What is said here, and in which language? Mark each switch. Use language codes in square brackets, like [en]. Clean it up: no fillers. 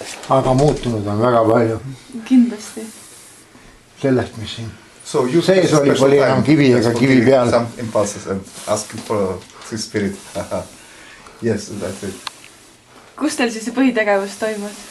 [et] Aga muutunud on väga palju. Kindlasti. Sellest, mis siin. Sees oli enam kivi ega kivi peal. [en] Some impulses and asking for the spirit. Yes, that's it. [et] Kus teil siis see põhitegevus toimus?